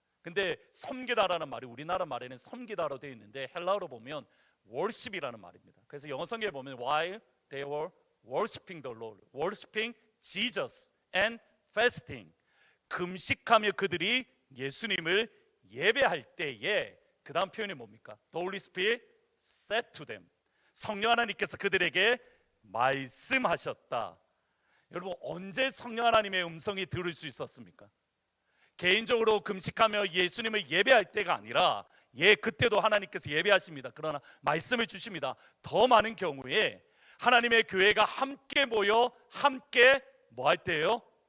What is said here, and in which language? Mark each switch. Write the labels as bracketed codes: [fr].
[ko] 근데 섬기다라는 말이 우리나라 말에는 섬기다로 되어 있는데 헬라어로 보면 worship이라는 말입니다. 그래서 영어 성경에 보면 [en] while they were worshiping the Lord, worshiping Jesus and fasting, [ko] 금식하며 그들이 예수님을 예배할 때에, 그 다음 표현이 뭡니까? [en] The Holy Spirit said to them, [ko] 성령 하나님께서 그들에게 말씀하셨다. 여러분, 언제 성령 하나님의 음성이 들을 수 있었습니까? 개인적으로 금식하며 예수님을 예배할 때가 아니라, 그때도 하나님께서 예배하십니다. 그러나 말씀을 주십니다. 더 많은 경우에 하나님의 교회가 함께 모여 함께 뭐 할 때예요?